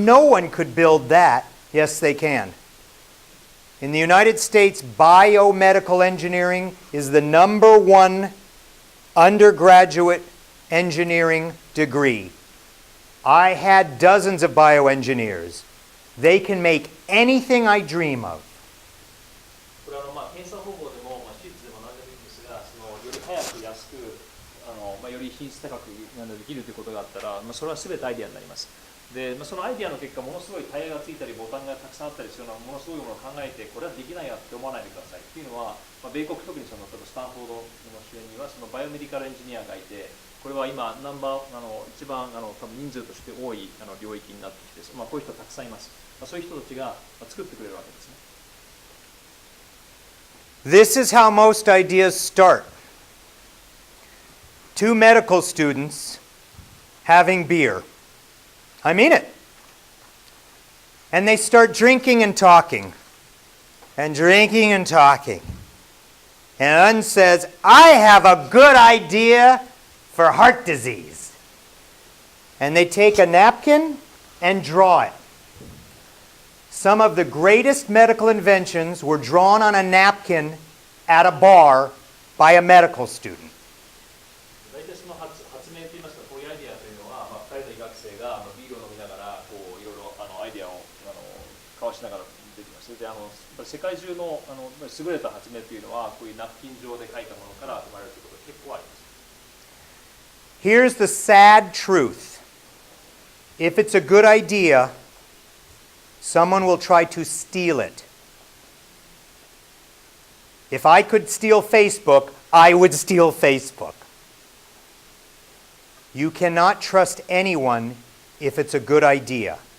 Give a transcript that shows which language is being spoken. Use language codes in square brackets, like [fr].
[en] No one could build that. Yes, they can. In the United States, biomedical engineering is the #1 undergraduate engineering degree. I had dozens of bioengineers. They can make anything I dream of. [ja] これ検査方法でも、手術でも何でもいいんですが、より早く安くより品質高くできるということがあったら、それは全てアイデアになります。で、そのアイデアの結果、ものすごいタイヤがついたりボタンがたくさんあったりするようなものすごいものを考えて、これはできないやって思わないでくださいっていうのは、米国特に例えばスタンフォードの主演にはそのバイオメディカルエンジニアがいて、これは今一番多分人数として多い領域になってきて、こういう人たくさんいます。そういう人たちが作ってくれるわけですね。 [en] This is how most ideas start. Two medical students having beer. I mean it. And they start drinking and talking. And drinking and talking. And one says, I have a good idea for heart disease. And they take a napkin and draw it. Some of the greatest medical inventions were drawn on a napkin at a bar by a medical student. [ja] 大体その発明といいますか、こういうアイデアというのは、2人の医学生がビールを飲みながらいろいろアイデアを交わしながら出てきました。で、世界中の優れた発明というのは、こういうナプキン上で書いたものから生まれるということが結構あります。 [en] Here's the sad truth. If it's a good idea, someone will try to steal it. If I could steal Facebook, I would steal Facebook. You cannot trust anyone if it's a good idea.